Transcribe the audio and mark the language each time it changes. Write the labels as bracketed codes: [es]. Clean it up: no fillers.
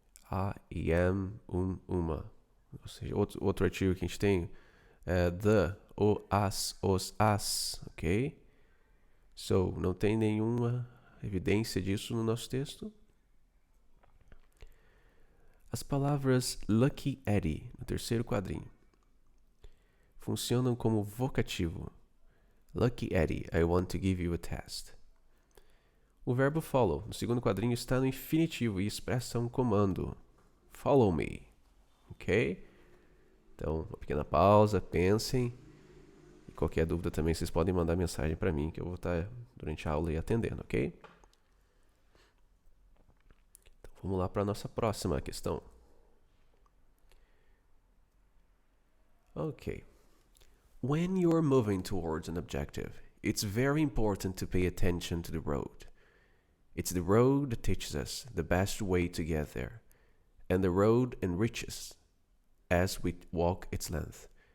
[pt] A e am, uma. Ou seja, outro artigo que a gente tem é the, o, as, os, as. Ok? So, não tem nenhuma evidência disso no nosso texto. As palavras Lucky Eddie, no terceiro quadrinho, funcionam como vocativo. [en] Lucky Eddie, I want to give you a test. [pt] O verbo follow, no segundo quadrinho, está no infinitivo e expressa um comando. [en] Follow me. [pt] Ok? Então, uma pequena pausa, pensem. E qualquer dúvida também, vocês podem mandar mensagem para mim, que eu vou estar durante a aula aí atendendo, ok? Então, vamos lá para a nossa próxima questão. Ok. [en] When you're moving towards an objective, it's very important to pay attention to the road. It's the road that teaches us the best way to get there, and the road enriches as we walk its length.